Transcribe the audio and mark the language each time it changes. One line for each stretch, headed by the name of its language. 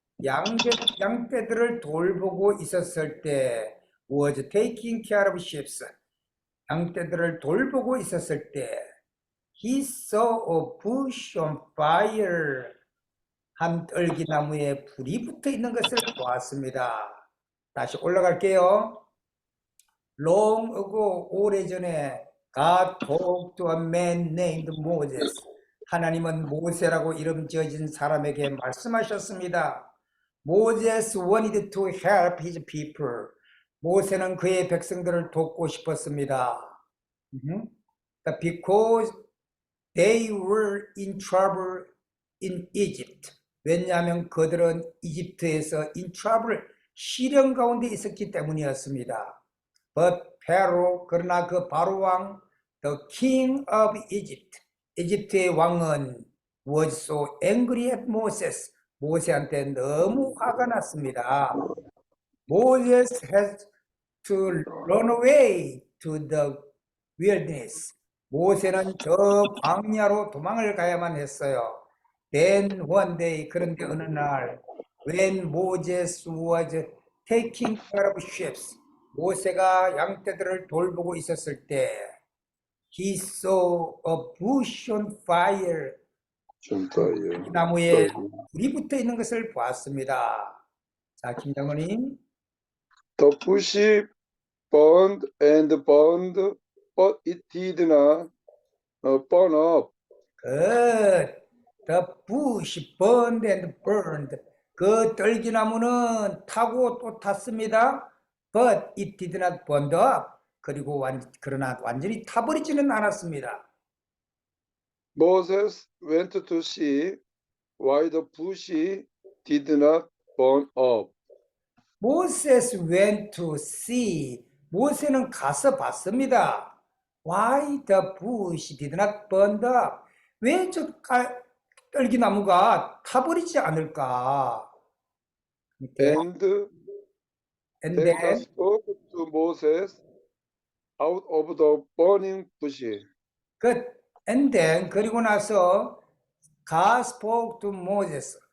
Korean: 양떼들을 돌보고 있었을 때,
English: was taking care of sheep.
Korean: 양떼들을 돌보고 있었을 때,
English: he saw a bush on fire.
Korean: 한 떨기나무에 불이 붙어 있는 것을 보았습니다. 다시 올라갈게요.
English: Long ago,
Korean: 오래전에
English: God talked to a man named Moses.
Korean: 하나님은 모세라고 이름 지어진 사람에게 말씀하셨습니다.
English: Moses wanted to help his people.
Korean: 모세는 그의 백성들을 돕고 싶었습니다.
English: Because they were in trouble in Egypt.
Korean: 왜냐하면 그들은 이집트에서
English: in trouble,
Korean: 시련 가운데 있었기 때문이었습니다.
English: But Pharaoh,
Korean: 그러나 그 바로 왕,
English: the king of Egypt,
Korean: 이집트의 왕은
English: was so angry at Moses.
Korean: 모세한테 너무 화가 났습니다.
English: Moses has to run away to the wilderness.
Korean: 모세는 저 광야로 도망을 가야만 했어요.
English: Then one day,
Korean: 그런데 어느 날
English: when Moses was taking care of sheep,
Korean: 모세가 양떼들을 돌보고 있었을 때,
English: he saw a bush on fire,
Korean: 전파예요. 나무에 불이 붙어 있는 것을 보았습니다. 자, 김장로님.
English: The bush burned and burned, but it did not burn up. Good. The bush burned and burned.
Korean: 그 떨기나무는 타고 또 탔습니다.
English: But it did not burn up.
Korean: 그리고 그러나 완전히 타버리지는 않았습니다.
English: Moses went to see why the bush did not burn up. Moses went to see.
Korean: 모세는 가서 봤습니다.
English: Why the bush did not burn up?
Korean: 왜 저 떨기나무가 타버리지 않을까?
English: And then God spoke to Moses out of the burning bush. and then
Korean: 그리고 나서
English: God spoke to Moses.